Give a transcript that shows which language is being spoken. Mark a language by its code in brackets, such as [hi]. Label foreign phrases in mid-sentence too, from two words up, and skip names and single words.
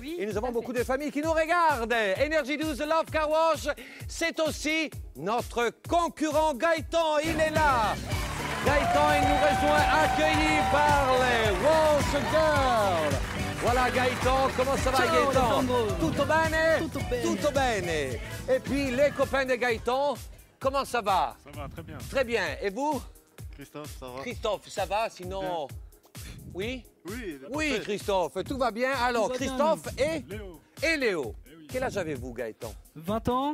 [fr] Oui, et nous tout avons à beaucoup fait. de familles qui nous regardent. Énergie 12, Love Car Wash, c'est aussi notre concurrent Gaëtan, il est là. Gaëtan, il nous rejoint, accueilli par les Wash Girls. Voilà Gaëtan, comment ça va Ciao, Gaëtan? Alessandro. [it] Tutto bene? Tutto bene. Tutto bene. [fr] Et puis les copains de Gaëtan, comment ça va? Ça va, très bien. Très bien. Et vous? Christophe, ça va? Christophe, ça va? Sinon... Oui? Oui, Oui, parfait. Christophe, tout va bien. Alors, Tout va bien, Christophe et Léo, Léo. Eh oui. Quel âge avez-vous, Gaëtan? 20 ans.